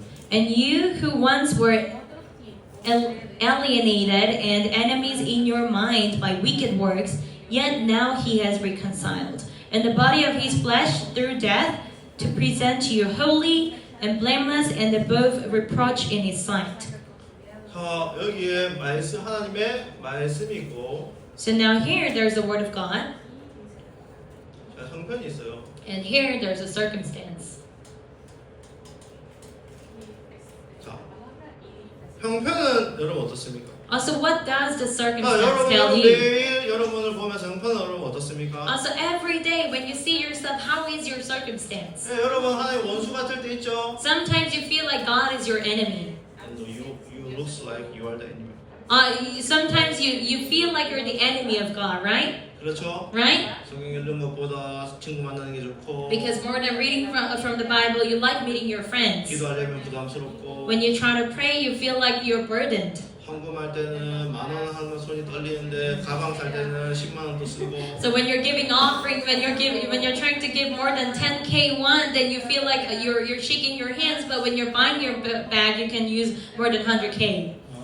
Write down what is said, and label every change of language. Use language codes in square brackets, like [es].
[en] And you who once were alienated and enemies in your mind by wicked works, yet now he has reconciled in the body of his flesh through death to present you holy and blameless and above reproach in his sight. [ko] 자, 여기에 말씀 하나님의 말씀이 있고 [en] So now here there's the word of God, [ko] 자, 형편이 있어요. [en] and here there's a circumstance. [ko] 자, 형편은 여러분 어떻습니까? [en] Also, what does the [ko] 자, [en] circumstance tell [ko] 여러분은 [en] you? [ko] 매일 여러분을 보면서 형편은 여러분 어떻습니까? [en] Also, every day when you see yourself, how is your circumstance? [ko] 네, 여러분 하나님 원수 같을 때 있죠. [en] Sometimes you feel like God is your enemy. And you looks like you are the enemy. Sometimes you feel like you're the enemy of God, right? [ko] 그렇죠? [en] Right? [ko] 성경 읽는 것보다 친구 만나는 게 좋고 [en] Because more than reading from the Bible, you like meeting your friends. [ko] 기도하려면 부담스럽고 [en] When you try to pray, you feel like you're burdened. [ko] 헌금할 때는 10,000원 하면 손이 떨리는데 가방 살 때는 10만 원도 쓰고 [en] So when you're giving offering, when you're trying to give more than 10K one, then you feel like you're shaking your hands. But when you're buying your bag, you can use more than 100K.